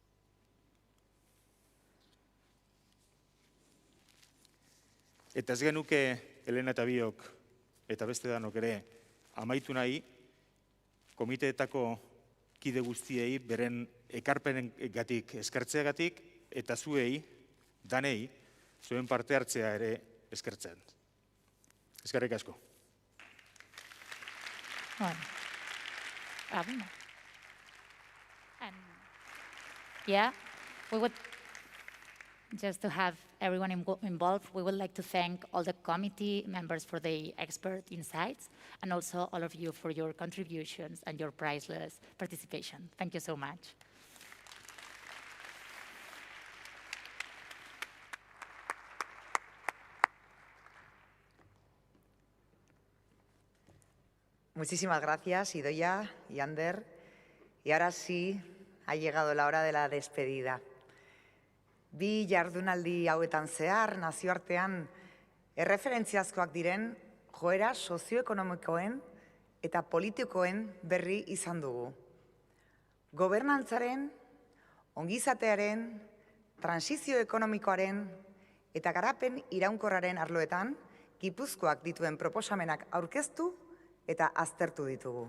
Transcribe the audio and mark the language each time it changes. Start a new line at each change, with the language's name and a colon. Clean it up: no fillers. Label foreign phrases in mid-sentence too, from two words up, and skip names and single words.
Basque: Eta ez genuke Elena eta biok eta beste danok ere amaitu nahi komiteetako kide guztiei beren ekarpenengatik eskertzeagatik eta zuei, danei, zuen parte hartzea ere eskertzen. Eskerrik asko.
English: Yeah, we would, just to have everyone involved, we would like to thank all the committee members for the expert insights and also all of you for your contributions and your priceless participation. Thank you so much.
Spanish: Muchísimas gracias, Idoia y Ander. Y ahora sí, ha llegado la hora de la despedida.
Basque: Bi jardunaldi hauetan zehar, nazioartean, erreferentziazkoak diren joera sozioekonomikoen eta politikoen berri izan dugu. Gobernantzaren, ongizatearen, transizio ekonomikoaren eta garapen iraunkorraren arloetan, Gipuzkoak dituen proposamenak aurkeztu eta aztertu ditugu.